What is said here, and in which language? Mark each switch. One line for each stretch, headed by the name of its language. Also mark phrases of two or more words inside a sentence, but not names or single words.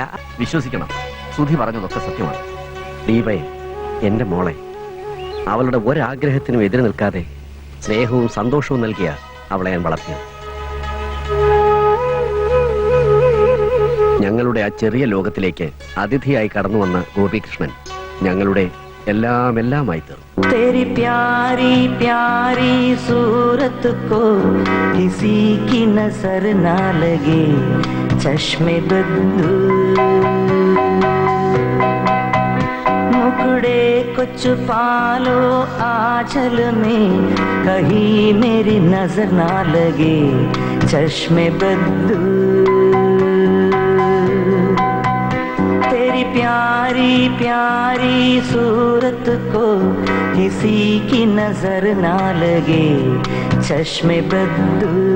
Malayalam: വിശ്വസിക്കണം, സുധി പറഞ്ഞതൊക്കെ സത്യമാണ്. ദീപയെ, എന്റെ മോളെ, അവളുടെ ഒരാഗ്രഹത്തിനും എതിര് നിൽക്കാതെ സ്നേഹവും സന്തോഷവും നൽകിയ അവളെ ഞാൻ വളർത്തിയത്. ഞങ്ങളുടെ ആ ചെറിയ ലോകത്തിലേക്ക് അതിഥിയായി കടന്നു വന്ന ഗോപികൃഷ്ണൻ ഞങ്ങളുടെ എല്ലാമായി തീർന്നു.
Hindi: तेरी प्यारी प्यारी सूरत को किसी की नजर ना लगे चश्मे बद्दू मुकड़े को छुपा लो आंचल में कहीं मेरी नजर ना लगे चश्मे बद्दू तेरी प्यारी प्यारी सूरत को किसी की नजर ना लगे चश्मे बद्दू